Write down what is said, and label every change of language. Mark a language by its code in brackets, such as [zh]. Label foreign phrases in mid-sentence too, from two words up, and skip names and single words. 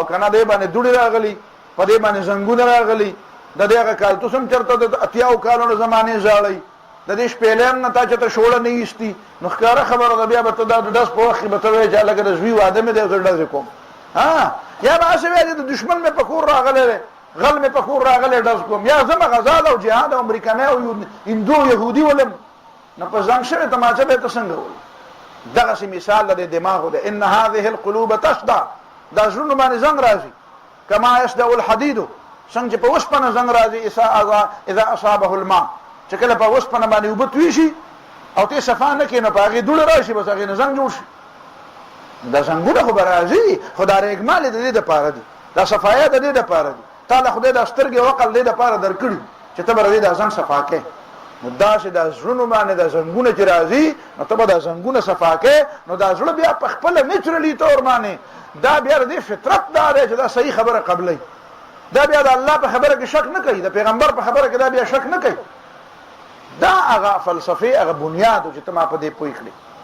[ps] که نه دې باندې دوړې راغلي په دې باندې زنګونه راغلي د دې هغه کالتوس هم چېرته د اتیاو کالونو زمانې زاړی د دې شپېلی هم نه تا چې ته شوړه نه ایستي نو ښکاره خبره ده بیا به ته دا د ډز په وخت کې به ته وایې چې هلکه د زوی واده مې دی زه ډزې کوم یا به هسې وایې چې د دشمن مې په کور راغلی دی غل مې په کور راغلی ډز کوم یا زه غزا ده او جهاد او امریکنی او هندو یهودي ولم نو په زنګ شوې تماچه به یې ته څنګه ولي دغسې مثال د دماغو دی [ar] ان هذه القلوب تشدع [ps] دا زړونو باندې زنګ راځي [ar] کما یشدع الحدیدو [ps] څنګه چې په اوسپنه زنګ راځي [ar] اذا اصابه الماء [ps] چې کله په اوسپنه باندې اوبه توی شي او ته صفا نه کړې نو په هغې دوړه راشي بس هغې نه زنګ جوړ شي دا زنګونه خو به راځي خو دا رېګمال د دې دپاره دي دا صفایه د دې دپاره دي تا له خدای دا سترګې او عقل دې دپاره درکړي چې ته به د دې دا زنګ صفا کوې نو داسې دا زړونو باندې دا زنګونه چې راځي نو ته به دا زنګونه صفا کوې نو دا زړه بیا په خپله نیچرلي طور باندې دا بیا د دې فطرت دا دی چې دا صحیح خبره قبلوي دا بیا د الله په خبره کې شک نه کوي د پیغمبر په خبره کې دا بیا شک نه کوي دا هغه فلسفې هغه بنیاد چې ته ما په دې پوه کړې